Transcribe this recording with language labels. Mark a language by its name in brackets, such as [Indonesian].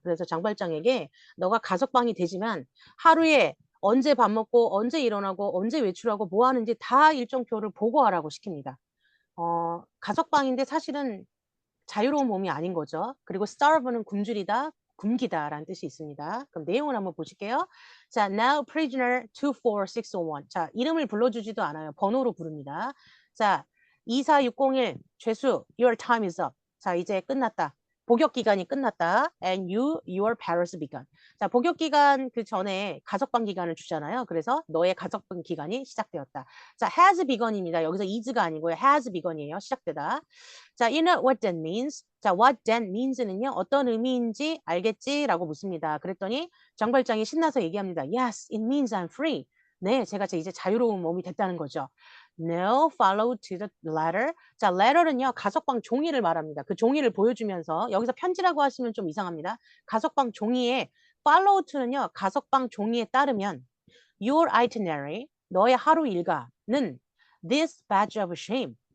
[Korean] 그래서 장발장에게 너가 가석방이 되지만 하루에 언제 밥 먹고 언제 일어나고 언제 외출하고 뭐 하는지 다 일정표를 보고하라고 시킵니다. 가석방인데 사실은 자유로운 몸이 아닌 거죠. 그리고 starve는 굶주리다, 굶기다라는 뜻이 있습니다. 그럼 내용을 한번 보실게요. [English] 자, now prisoner 24601. [Korean] 자, 이름을 불러주지도 않아요. 번호로 부릅니다. [English] 자, 24601 [Korean] 죄수, [English] your time is up. [Korean] 자, 이제 끝났다. 복역 기간이 끝났다. [English] And your parole begun. [Korean] 자, 복역 기간 그 전에 가석방 기간을 주잖아요. 그래서 너의 가석방 기간이 시작되었다. 자, [English] has begun [Korean] 입니다. 여기서 is가 아니고요. has begun이에요. 시작되다. [English] 자, you know what that means? 자, what that means는요. [Korean] 어떤 의미인지 알겠지? 라고 묻습니다. 그랬더니 장발장이 신나서 얘기합니다. [English] Yes, it means I'm free. [Korean] 네, 제가 이제 자유로운 몸이 됐다는 거죠. [English] No, follow to the letter. [Korean] 자, letter는요, 가석방 종이를 말합니다. 그 종이를 보여주면서, 여기서 편지라고 하시면 좀 이상합니다. 가석방 종이에 follow to는요, 가석방 종이에 따르면 [English] your itinerary, [Korean] 너의 하루 일과는 [English] this badge of shame.